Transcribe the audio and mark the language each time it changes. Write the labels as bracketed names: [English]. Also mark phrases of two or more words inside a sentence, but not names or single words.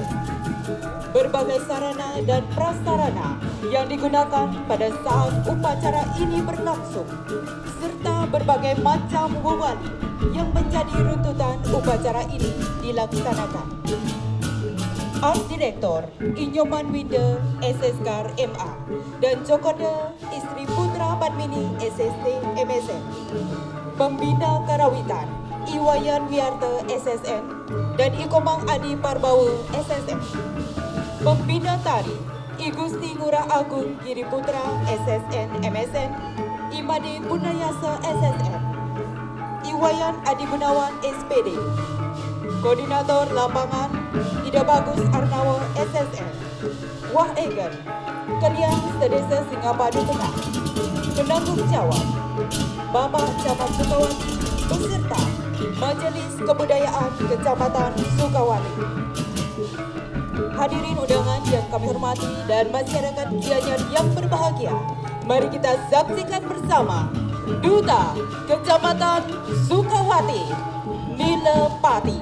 [Indonesian] Berbagai sarana dan prasarana yang digunakan pada saat upacara ini berlangsung, serta berbagai macam wewali yang menjadi runtutan upacara ini dilaksanakan. Art Director Inyoman Winda SSKAR MA dan Jokoda Istri Putra Padmini SST MSN. Pembina Karawitan Iwayan Wiarta SSN dan Ikomang Adi Parbawa SSN. Pembina Tari I Gusti Ngurah Agung Giri Putra SSN MSN. Imade Punayasa SSN. Iwayan Adi Gunawan SPD. Koordinator Lapangan Ida Bagus Arnawa SSN. Wah Egan Kalian Sedesa Singapadu Tengah. Penanggung jawab Bapak Camat Sukawati beserta Majelis Kebudayaan Kecamatan Sukawati. Hadirin undangan yang kami hormati dan masyarakat Gianyar yang berbahagia, mari kita saksikan bersama Duta Kecamatan Sukawati, Nilepati.